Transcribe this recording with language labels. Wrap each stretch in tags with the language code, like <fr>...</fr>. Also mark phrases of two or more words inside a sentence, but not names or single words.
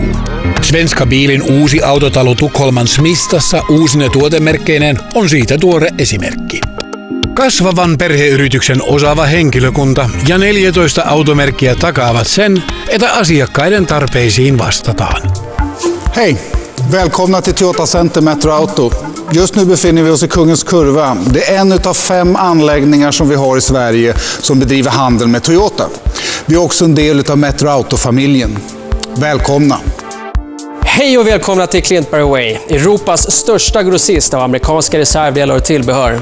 <fi>Svenska Bilin uusi autotalo Tukholman Smistassa uusine tuotemerkkeineen on siitä tuore esimerkki. Kasvavan perheyrityksen osaava henkilökunta ja 14 automerkkiä takaavat sen, että asiakkaiden tarpeisiin vastataan.</fi> <sv>Hej! Välkomna till Toyota Center Metroauto. Just nu befinner vi oss i Kungens Kurva. Det är en av 5 anläggningar som vi har i Sverige som bedriver handel med Toyota. Vi är också en del av Metroauto-familjen. Välkomna! Hej och välkomna till Klintberg Way, Europas största grossist av amerikanska reservdelar och tillbehör.</sv>